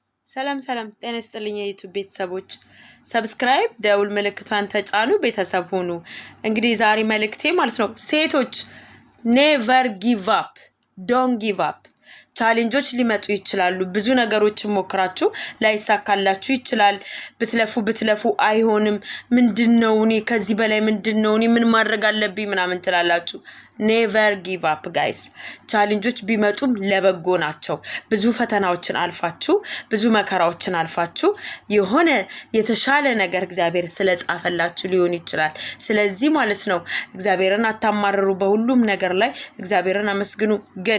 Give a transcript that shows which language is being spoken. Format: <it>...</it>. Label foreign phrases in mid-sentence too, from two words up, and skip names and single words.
<am>ሰላም ጤና ይስጥልኝ የዩቲዩብ ቤተሰቦች ሰብስክራይብ ደውል ምልክቷን ተጫኑ ቤተሰብ ሁኑ እንግዲህ ዛሬ መልእክቴ ማለት ነው ሴቶች</am> <en>never give up don't give up</en> <am>ቻሌንጆች ሊመጡ ይችላሉ ብዙ ነገሮችን ሞክራችሁ ላይሳካላችሁ ይችላል ብትለፉ አይሆንም ምንድነው እኔ ከዚህ በላይ ምንድነው እኔ ምን ማድረግ አለብኝ ምናምን ትላላችሁ</am> <en>never give up guys</en> <am>ቻሌንጆች ቢመጡም ለበጎ ናቸው ብዙ ፈተናዎችን አልፋችሁ ብዙ መከራዎችን አልፋችሁ የሆነ የተሻለ ነገር እግዚአብሔር ስለጻፈላችሁ ሊሆን ይችላል ስለዚህ ማለት ነው እግዚአብሔርን አታማርሩ በሁሉም ነገር ላይ እግዚአብሔርን አመስግኑ ግን</am>